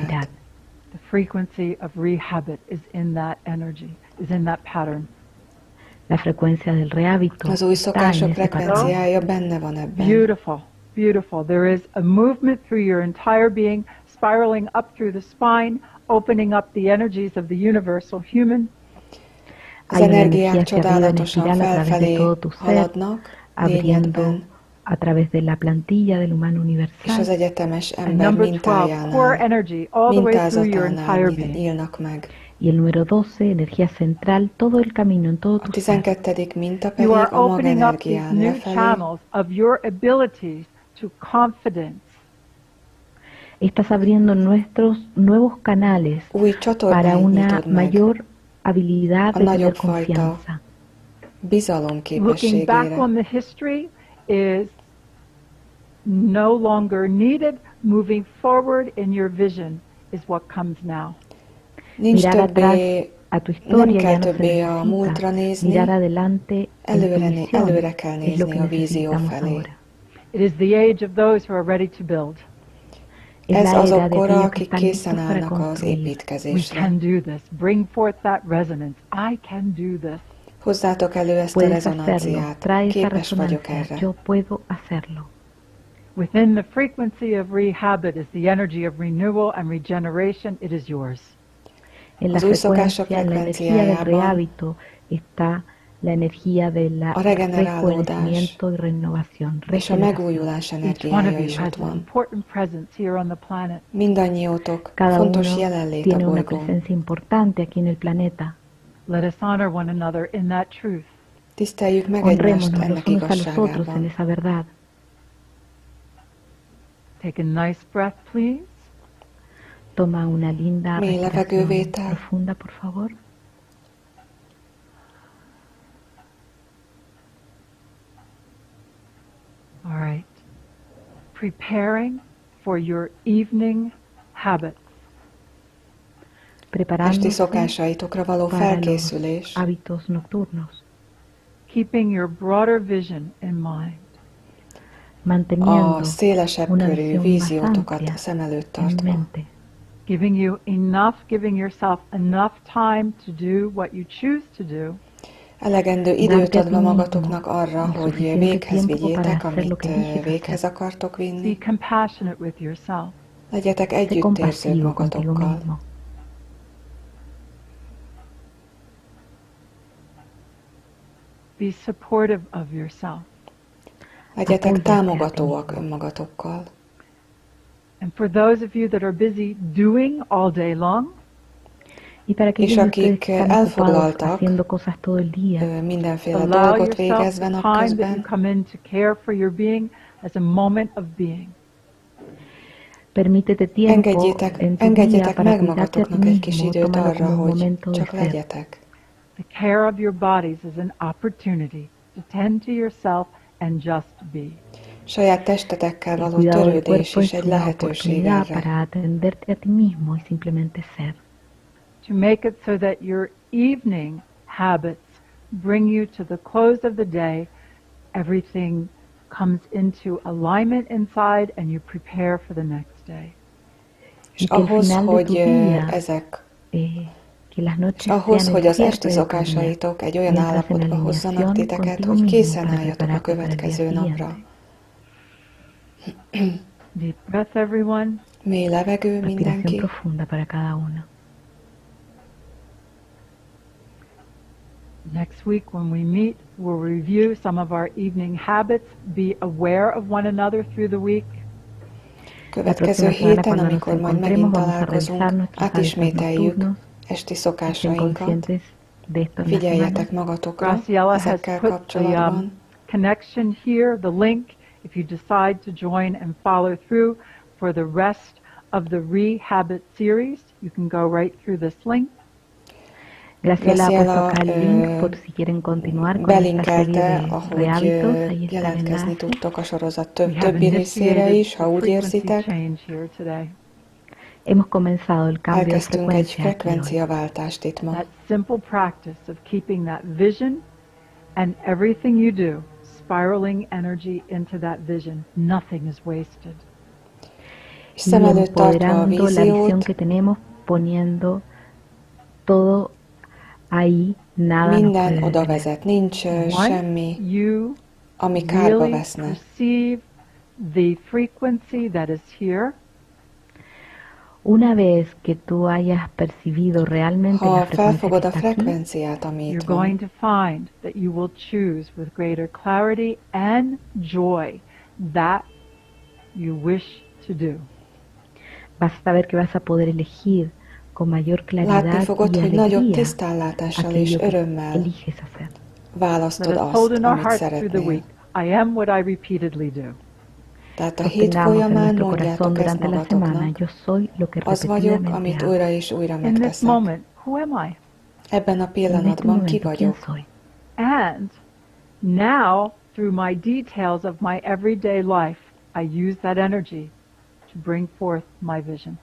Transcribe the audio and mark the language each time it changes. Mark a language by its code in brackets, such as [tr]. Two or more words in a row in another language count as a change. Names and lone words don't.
[en] The frequency of rehabit is in that energy, is in that pattern. [es] La frecuencia del rehábito [hu] Az új [es] está en [hu] szokások [es] ese patrón. [hu] frekvenciája benne van ebben. [en] Beautiful, beautiful. There is a movement through your entire being, spiraling up through the spine, opening up the energies of the universal human. [hu] Az energiák csodálatosan felfelé haladnak, lényegben, [es] a través de la plantilla del humano [hu] és [es] universal. [hu] az egyetemes [en] And [hu] ember [en] number 12, core [hu] mintájánál, [en] energy, all the way through your entire [hu] mintázatánál [en] being. [hu] nyílnak meg. [es] Y el número 12, energía central, todo el camino, en todo [hu] A [es] tu ser. [hu] 12. minta pedig [en] You are [hu] a [en] opening up these [hu] magenergián [en] new [hu] lefelé, [en] channels of your abilities to confidence. [es] Estás abriendo nuestros nuevos canales [hu] új [es] para [hu] csatornáit [es] una [hu] nyitod meg, [es] mayor habilidad [hu] a [es] de tener [hu] nagyobb fajta [es] confianza. [hu] bizalom [en] Looking back [hu] képességére. [en] on the history is no longer needed. Moving forward in your vision is what comes now. [hu] Nincs [es] Mirar atrás [hu] többé, [es] a tu [hu] nem [es] historia [hu] kell [es] ya no se [hu] többé a múltra [es] necesita. [hu] nézni, [es] Mirar adelante en tu visión [hu] előre kell [es] es lo [hu] nézni [es] que [hu] a vízió [es] necesitamos [hu] felé. [es] ahora. [en] It is the age of those who are ready to build. [es] Es [hu] Ez [es] la [hu] azok [es] era de [hu] kora, [es] aquellos que [hu] akik [es] están listos [hu] készen [es] para [hu] állnak az [es] construir. [en] We [hu] építkezésre. [en] can do this. Bring forth that resonance. I can do this. [hu] Hozzátok elő ezt a [es] Puedes hacerlo, [hu] rezonanciát. [es] trae esa [hu] Képes vagyok [es] resonancia, [hu] erre. [es] yo puedo hacerlo. [en] Within the frequency of rehabit is the energy of renewal and regeneration. It is yours. [es] En la [hu] Az új szokások [es] frecuencia, en la energía del [hu] frekvenciájában [es] rehábito está la energía de la [hu] a regenerálódás [es] rejuvenecimiento y renovación. [hu] és a [es] regeneración. [hu] megújulás [en] Each one [hu] energiája [en] of you is has [hu] ott [en] an [hu] van. [en] important presence here on the planet. [hu] Mindannyiótok [es] Cada [hu] fontos [es] uno [hu] jelenlét a [es] tiene una [hu] bolygón. [es] presencia importante aquí en el planeta. [en] Let us honor one another in that truth. [hu] Tiszteljük meg egymást [es] Honrémonos [hu] ennek [es] los unos a los otros en [hu] igazságában. [es] esa verdad. [en] Take a nice breath, please. [es] Toma una linda [hu] Mély [es] respiración [hu] levegővétel. [es] profunda, por favor. [en] All right. Preparing for your evening habits. [hu] Esti [es] Preparándose [hu] szokásaitokra való [es] para los [hu] felkészülés, [es] hábitos nocturnos. [en] Keeping your broader vision in mind. [es] Manteniendo [hu] a szélesebb [es] una [hu] körű [es] visión más [hu] víziótokat [es] amplia [hu] szem előtt [es] en [hu] tartva. [es] mente. [en] Giving yourself enough time to do what you choose to do. [hu] Elegendő időt adva magatoknak arra, hogy véghez vigyétek, amit amit véghez akartok [en] Be [hu] vinni. [en] compassionate with yourself. [hu] Legyetek [es] Sé [hu] együttérzők [es] compasivo contigo [hu] magatokkal. [es] mismo. [en] Be supportive of yourself. [hu] Legyetek [es] Apóyate [hu] támogatóak [es] a ti [hu] önmagatokkal. [en] And for those of you that are busy doing all day long, [es] Y para aquellos de ustedes [hu] akik [es] que están ocupados [hu] elfoglaltak, [es] haciendo cosas todo el día, [hu] mindenféle [en] allow [hu] dolgot [en] yourself [hu] végezve [en] the time that you [hu] napközben, [en] come in to care for your being as a moment of being. [es] permítete tiempo en tu día [hu] engedjetek [es] para [hu] meg [es] cuidarte a ti [hu] magatoknak egy kis [es] mismo, [hu] időt [es] tómalo [hu] arra, [es] como un [hu] hogy [es] momento de [hu] csak [es] ser. [hu] legyetek. [en] The care of your bodies is an opportunity to tend to yourself and just be. [hu] Saját testetekkel [es] El [hu] való [es] cuidado del [hu] törődés [es] cuerpo [hu] is [es] es [hu] egy [es] una [hu] lehetőség [es] oportunidad [hu] erre. [es] para atenderte a ti mismo y simplemente ser. [en] To make it so that your evening habits bring you to the close of the day. Everything comes into alignment inside and you prepare for the next day. [hu] És ahhoz, hogy az esti szokásaitok egy olyan állapotba hozzanak titeket, hogy készen álljatok a következő napra. [en] Deep breath, everyone. [hu] Mély levegő mindenki. [es] Profunda para cada uno. [en] Next week when we meet, we'll review some of our evening habits, be aware of one another through the week. [hu] Következő héten, amikor majd megint találkozunk, átismételjük esti szokásainkat. Figyeljetek magatokra ezekkel kapcsolatban. [en] Connection here, the link, if you decide to join and follow through for the rest of the Re-Habit series, you can go right through this link. [es] Graciela ha puesto acá el link por si quieren continuar con esta serie de hábitos. Ahí está el [hu] jelentkezni [es] enlace. [hu] tudtok a sorozat többi részére is, ha úgy érzitek. [es] Hemos comenzado el cambio de [hu] Elkezdtünk egy [es] frecuencia. [hu] frekvenciaváltást itt ma. [en] That simple practice of keeping that vision and everything you do, spiraling energy into that vision. Nothing is wasted. [hu] És szem előtt tartva a [es] Empoderando la visión [hu] víziót, [es] que tenemos, poniendo todo ahí, nada nos [hu] minden [es] puede [hu] oda [es] detener. [hu] vezet, nincs semmi, [en] You [hu] ami kárba [en] really [hu] veszne. [en] perceive the frequency that is here. [es] Una vez que tú hayas percibido realmente [hu] Ha [es] la frecuencia que [hu] felfogod a [es] está aquí, [hu] frekvenciát, ami itt [en] You're [hu] van, [en] going to find that you will choose with greater clarity and joy that you wish to do. [es] vas a saber que vas a poder elegir con mayor [hu] látni [es] claridad [hu] fogod, [es] y [hu] hogy nagyobb [es] alegría [hu] tisztánlátással és [es] aquello que [hu] örömmel [es] eliges hacer. [hu] választod [en] Let us hold [hu] azt, [en] in our [hu] amit [en] hearts through the [hu] szeretnél. [en] week. I am what I repeatedly do. [hu] Tehát a hét [es] Obtengamos en [hu] folyamán [es] nuestro corazón [hu] mondjátok ezt [es] durante la semana, [hu] magatoknak. [es] yo soy lo que [hu] Az vagyok, [es] repetidamente [hu] amit [es] hago. [hu] újra és újra [en] In this [hu] megteszek. [en] moment, who am I? [hu] Ebben a [es] En este [hu] pillanatban ki [es] momento, ¿quién [hu] vagyok? [es] soy? [en] And now, through my details of my everyday life, I use that energy to bring forth my vision.